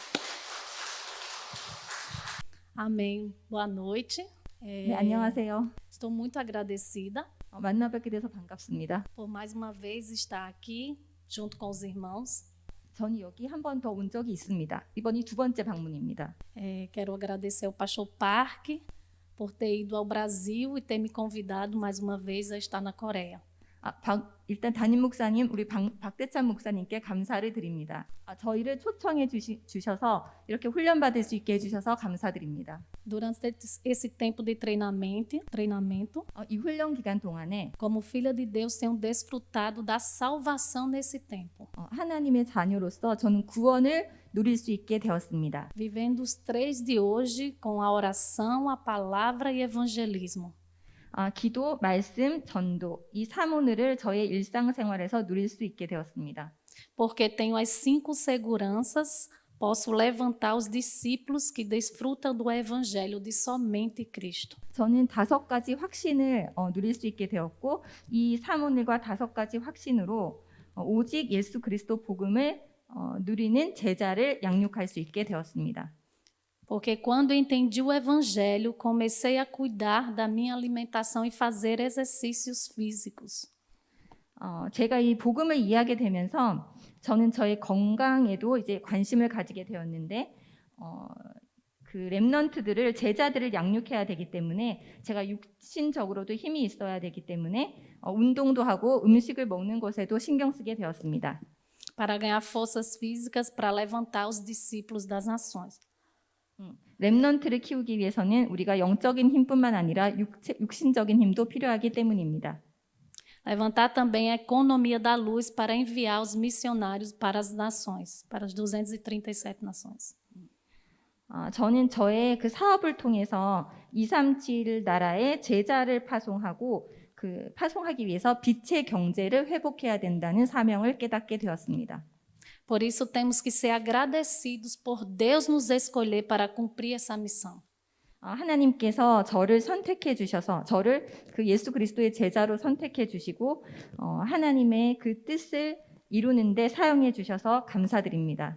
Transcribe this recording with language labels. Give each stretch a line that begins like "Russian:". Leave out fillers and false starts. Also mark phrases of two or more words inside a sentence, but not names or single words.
Portuguese: Amém. Boa noite.
Korean: 네, 안녕하세요.
Portuguese: Estou muito agradecida
Korean: 만나 뵙게 돼서 반갑습니다.
Portuguese: por mais uma vez estar aqui junto com os irmãos.
Korean: 저는 여기 한 번 더 온 적이 있습니다. 이번이 두 번째 방문입니다.
Portuguese: Quero agradecer ao pastor Park por ter ido ao Brasil e ter me convidado mais uma vez a estar na Coreia.
Korean: 일단 담임 목사님, 우리 박대찬 목사님께 감사를 드립니다. 저희를 초청해 주셔서 이렇게 훈련 받을 수 있게 해주셔서 감사드립니다.
Portuguese: Durante esse tempo de treinamento,
Korean: 이 훈련 기간 동안에
Portuguese: como filha de Deus, tenho desfrutado da salvação nesse tempo.
Korean: 하나님의 자녀로서 저는 구원을 누릴 수 있게 되었습니다.
Portuguese: Vivendo os 3 de hoje com a oração, a palavra e evangelismo.
Korean: 기도, 말씀, 전도 이 3오늘을 저의 일상생활에서 누릴 수 있게 되었습니다.
Portuguese: Porque tenho as 5 seguranças, posso levantar os discípulos que desfrutam do evangelho de somente Cristo.
Korean: 저는 5가지 확신을 누릴 수 있게 되었고 이 3오늘과 5가지 확신으로 오직 예수 그리스도 복음을 누리는 제자를 양육할 수 있게 되었습니다.
Portuguese: Porque quando entendi o evangelho, comecei a cuidar da minha alimentação e fazer exercícios físicos.
Korean: 제가 이 복음을 이해하게 되면서 저는 저의 건강에도 이제 관심을 가지게 되었는데 그 렘넌트들을 제자들을 양육해야 되기 때문에 제가 육신적으로도 힘이 있어야 되기 때문에 운동도 하고 음식을 먹는 것에도 신경 쓰게 되었습니다.
Portuguese: Para ganhar forças físicas para levantar os discípulos das nações.
Korean: 렘넌트를 키우기 위해서는 우리가 영적인 힘뿐만 아니라 육신적인 힘도 필요하기 때문입니다.
Portuguese: Levantar também a economia da luz para enviar os missionários para as nações, para as 237 nações.
Korean: 저는 저의 그 사업을 통해서 237 나라에 제자를 파송하고 그 파송하기 위해서 빛의 경제를 회복해야 된다는 사명을 깨닫게 되었습니다.
Portuguese: Por isso temos que ser agradecidos por Deus nos escolher para cumprir essa missão.
Korean: 하나님께서 저를 선택해 주셔서 저를 그 예수 그리스도의 제자로 선택해 주시고 하나님의 그 뜻을 이루는 데 사용해 주셔서 감사드립니다.